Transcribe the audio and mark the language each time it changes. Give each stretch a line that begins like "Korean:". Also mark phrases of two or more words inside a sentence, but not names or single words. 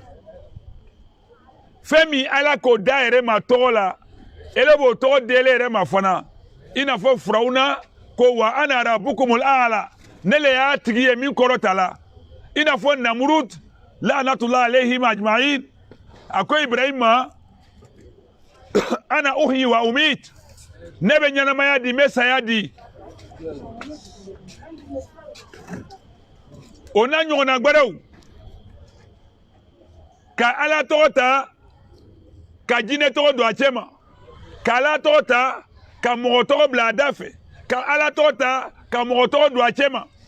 Bambara: fɛn min Ala k'o da yɛrɛ ma tɔgɔ la ele b'o tɔgɔ d'ele yɛrɛ ma fana i n'a fɔ Firawuna ko
Arabic: وأنا ربكم الأعلى
Bambara: ne le y'a tigi ye min kɔrɔta la i n'a fɔ Namurud
Arabic: لعنة الله عليهم أجمعين
Bambara: a ko Ibrahima
Arabic: أنا أحيي وأميت
Bambara: ne bɛ ɲɛnamaya di n bɛ saya di o n'a ɲɔgɔnna gbɛrɛw ka Ala tɔgɔ ta ka jinɛ tɔgɔ don a cɛ ma ka Ala tɔgɔ ta ka mɔgɔ tɔgɔ bila a da fɛ ka Ala tɔgɔ ta ka mɔgɔ tɔgɔ don a cɛ ma